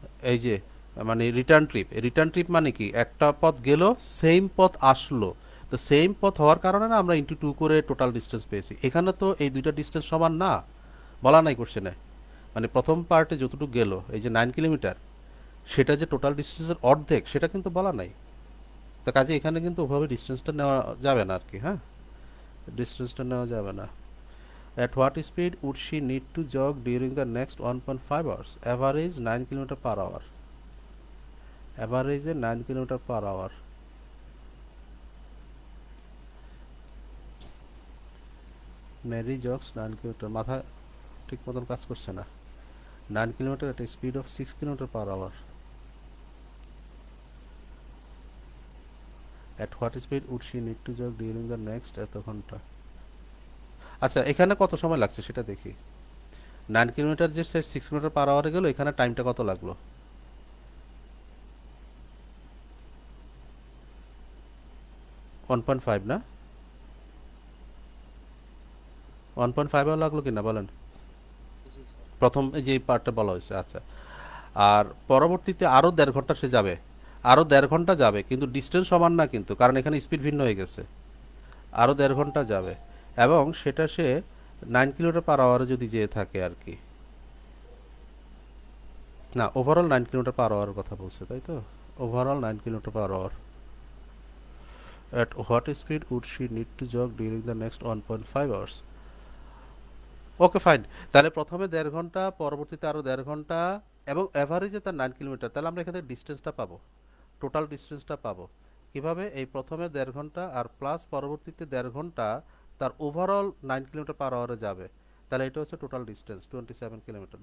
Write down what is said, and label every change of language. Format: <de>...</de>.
<bn>এই যে মানে রিটার্ন ট্রিপ মানে কি, একটা পথ গেল, সেম পথ আসলো, তো সেম পথ হওয়ার কারণে না আমরা ×2 করে টোটাল ডিস্টেন্স পেয়েছি। এখানে তো এই দুইটা ডিস্টেন্স সমান না, বলা নাই কোশ্চেনে। মানে প্রথম পার্টে যতটুকু গেল এই যে 9 কিলোমিটার, সেটা যে টোটাল ডিস্টেন্সের অর্ধেক সেটা কিন্তু বলা নাই। তো কাজে এখানে কিন্তু ওভাবে ডিস্টেন্সটা নেওয়া যাবে না আর কি। হ্যাঁ, ডিস্টেন্সটা নেওয়া যাবে না।</bn> <en>At what speed would she need to jog during the next 1.5 hours? Average 9 kilometre per hour, অ্যাভারেজে 9 kilometre per hour.</en> <bn>Mary জগস 9 kilometre, মাথা ঠিক মতন কাজ করছে না।</bn> <en>9 kilometre at a speed of 6 kilometre per hour. At what speed would she need to jog during the next</en> <bn>এত ঘন্টা। আচ্ছা, এখানে কত সময় লাগছে সেটা দেখি। 9 কিলোমিটার যে 6 কিলোমিটার পার আওয়ারে গেল, এখানে টাইমটা কত লাগলো, 1.5 না? 1.5 আওয়ার লাগলো কিনা বলেন, জি স্যার। প্রথম এই যে পার্টটা বলা হয়েছে। আচ্ছা, আর পরবর্তীতে আরও 1.5 ঘন্টা সে যাবে, আরও 1.5 ঘন্টা যাবে, কিন্তু ডিস্টেন্স সমান না কিন্তু, কারণ এখানে স্পিড ভিন্ন হয়ে গেছে। আরও 1.5 ঘন্টা যাবে, এবং সেটা সে 9 কিলোমিটার পার আওয়ারে যদি যেয়ে থাকে আর কি। না, ওভারঅল 9 কিলোমিটার পার আওয়ারের কথা বলছে, তাই তো?</bn> <en>Overall 9 kilometre per hour. At what speed would she need to jog during the next 1.5 hours? Okay, fine.</en> <bn>তাহলে প্রথমে 1.5 ঘন্টা, পরবর্তীতে আরও 1.5 ঘন্টা, এবং অ্যাভারেজে তার 9 কিলোমিটার। তাহলে আমরা এখানে ডিস্টেন্সটা পাবো, টোটাল ডিস্টেন্সটা পাবো কিভাবে? এই প্রথমে 1.5 ঘন্টা আর প্লাস পরবর্তীতে 1.5 ঘন্টা তার ওভারঅল 9 কিলোমিটার পার আওয়ারে যাবে, তাহলে এটা হচ্ছে টোটাল ডিস্টেন্স 27 কিলোমিটার।</bn>